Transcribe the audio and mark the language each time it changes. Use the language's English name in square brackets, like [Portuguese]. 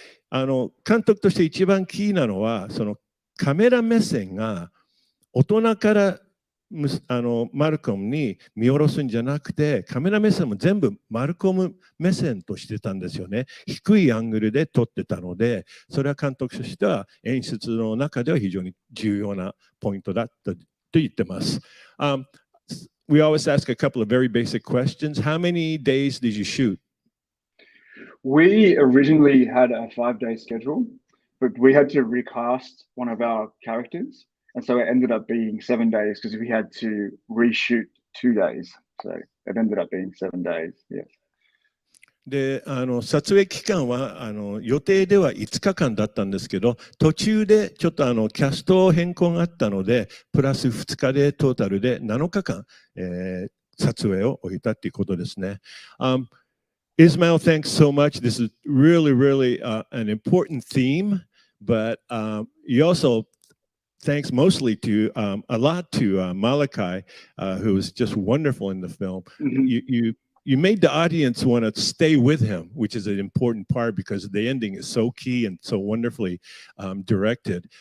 [Japanese] で、監督として一番キーなのは、そのカメラ目線が大人からマルコムに見下ろすんじゃなくて、カメラ目線も全部マルコム目線としてたんですよね。低いアングルで撮ってたので、それは監督としては演出の中では非常に重要なポイントだったと言ってます。 [English] We always ask a couple of very basic questions. How many days did you shoot? We originally had a 5-day schedule, but we had to recast one of our characters. And so it ended up being 7 days because we had to reshoot 2 days. So it ended up being 7 days. Yes. [Japanese] で撮影期間は予定では5日間だったんですけど、途中でちょっとキャスト変更があったので、プラス2日でトータルで7日間、撮影を終えたということですね。 [English] Ismail, thanks so much. This is really, really an important theme, but you also thanks mostly to a lot to Malachi, who was just wonderful in the film. Mm-hmm. You made the audience want to stay with him, which is an important part because the ending is so key and so wonderfully directed.